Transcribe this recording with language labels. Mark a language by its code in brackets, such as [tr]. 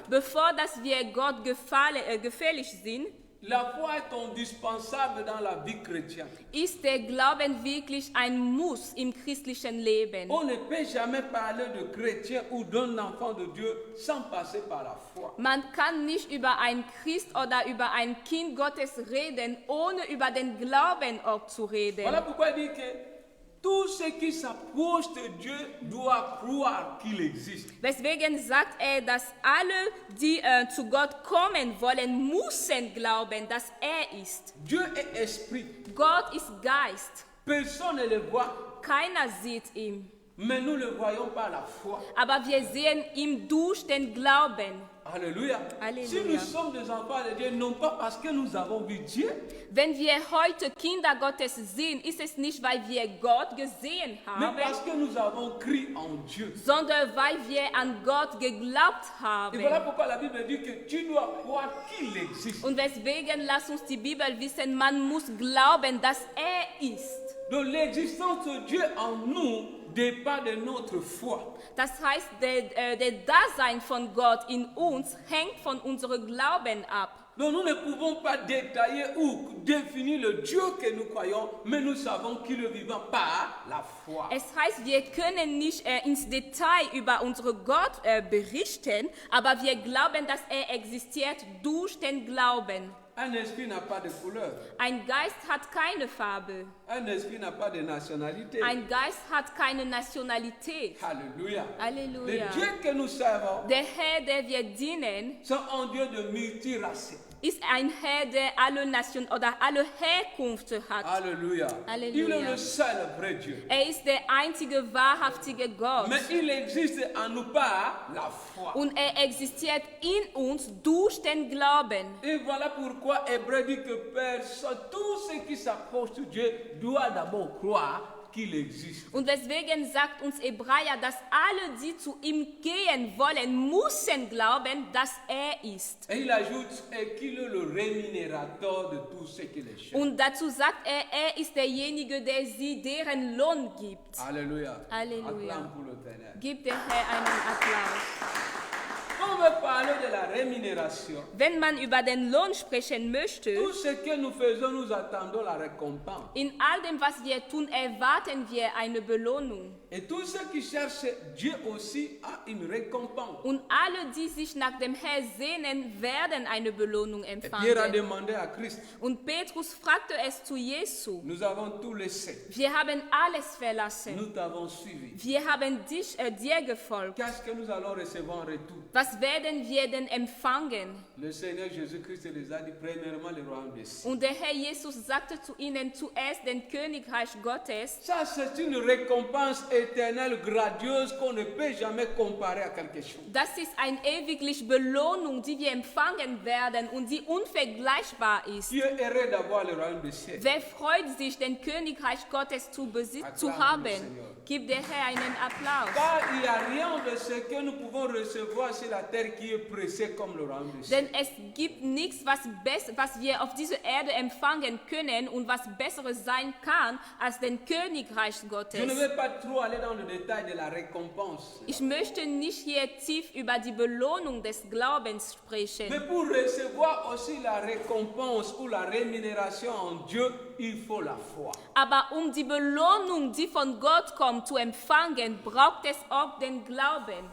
[de] Bevor dass wir Gott gefällig sind, [fr] la foi est indispensable dans la vie chrétienne. [de] ist der Glauben wirklich ein Muss im christlichen Leben. [fr] On ne peut jamais parler de chrétien ou d'un enfant de Dieu sans passer par la foi. [de] Man kann nicht über ein Christ oder über ein Kind Gottes reden, ohne über den Glauben auch zu reden. [fr] Voilà pourquoi il dit que tout ce qui s'approche de Dieu doit croire qu'il existe. [de] Deswegen sagt dass alle, die zu Gott kommen wollen, müssen glauben, dass ist. [fr] Dieu est esprit. [de] Gott ist Geist. [fr] Personne ne le voit, [de] Keiner sieht ihn. [fr] mais nous le voyons par la foi. [de] Aber wir sehen ihn durch den Glauben. [fr] Alléluia. [de] Alléluia. [fr] Si nous sommes des enfants de Dieu, non pas parce que nous avons vu Dieu, [de] Wenn wir heute Kinder Gottes sehen, ist es nicht, weil wir Gott gesehen [fr] mais [de] haben, [fr] parce que nous avons cru en Dieu. [de] sondern weil wir an Gott geglaubt [fr] Et voilà [de] haben. [fr] pourquoi la Bible dit que tu dois croire qu'il existe. [de] Und deswegen lass uns die Bibel wissen, man muss glauben, dass ist. [fr] Donc l'existence de Dieu en nous dépend de notre foi. [de] Das heißt, der Dasein von Gott in uns hängt von unserem Glauben ab. [fr] Donc nous ne pouvons pas détailler ou définir le Dieu que nous croyons, mais nous savons qu'il est vivant par la foi. [de] Es heißt, wir können nicht ins Detail über unseren Gott berichten, aber wir glauben, dass existiert durch den Glauben. [fr] Un esprit n'a pas de couleur. [de] Ein Geist hat keine Farbe. [fr] Un esprit n'a pas de nationalité. [de] Ein Geist hat keine Nationalität. [fr] Alléluia. [de] Alléluia. [fr] Le Dieu que nous servons, [de] Der Herr, der wir dienen, [fr] c'est un Dieu de multiraces. [de] ist ein Herr, der alle Nationen oder alle Herkünfte hat. [fr] Alléluia. [de] Alléluia. [fr] Il est le seul vrai Dieu. [de] Ist der einzige wahrhaftige Gott. [fr] Mais il existe en nous par la foi. Und existiert in uns durch den Glauben. Et voilà pourquoi Hébreu dit que personne, tout ce qui s'approche de Dieu doit d'abord croire qu'il existe. [de] Und deswegen sagt uns Hebräer, dass alle, die zu ihm gehen wollen, müssen glauben, dass er ist. [fr] Et il ajoute qu'il est le rémunérateur de tous ceux qui les cherchent. [de] Und dazu sagt er ist derjenige, der sie deren Lohn gibt. [fr] Alléluia. [de] Alléluia. [fr] Acclame pour le Seigneur. [de] Gib dem Herrn einen Applaus. [fr] On veut parler de la rémunération. [de] Wenn man über den Lohn sprechen möchte, [fr] Tout ce que nous faisons, nous attendons la récompense. [de] in all dem, was wir tun, erwarten wir eine Belohnung. [fr] Et tous ceux qui cherchent Dieu aussi a une récompense. [de] Und alle, die sich nach dem Herrn sehnen, werden eine Belohnung [fr] Et Pierre a [de] empfangen. [fr] demandé à Christ, [de] Und Petrus fragte es zu Jesu. [fr] nous avons tout laissé. [de] Wir haben alles verlassen. [fr] Nous t'avons suivi. [de] Wir haben dir gefolgt. [fr] Qu'est-ce que nous allons recevoir en retour? [de] Was werden wir denn empfangen? [fr] Le Seigneur Jésus-Christ les a dit, premièrement, le royaume des cieux. [de] Und der Herr Jesus sagte zu ihnen zuerst den Königreich Gottes. [fr] Ça, c'est une récompense éternelle, gradieuse, qu'on ne peut jamais comparer à quelque chose. [de] Das ist eine ewigliche Belohnung, die wir empfangen werden und die unvergleichbar ist. [fr] Tu es heureux d'avoir le royaume des cieux. [de] Wer freut sich, den Königreich Gottes zu haben? Gib der Herr einen Applaus. [fr] Car il n'y a rien de ce que nous pouvons recevoir sur la terre qui est pressé comme le royaume des cieux. [de] Denn es gibt nichts, was wir auf dieser Erde empfangen können und was Besseres sein kann als den Königreich [fr] Je ne [de] Gottes. [fr] vais pas trop aller dans le détail de la récompense. [de] Ich möchte nicht hier tief über die Belohnung des Glaubens [fr] Mais [de] sprechen. [fr] pour recevoir aussi la récompense ou la rémunération en Dieu, il faut la foi. [de] Aber um die Belohnung, die von Gott kommt, zu empfangen, braucht es auch den Glauben.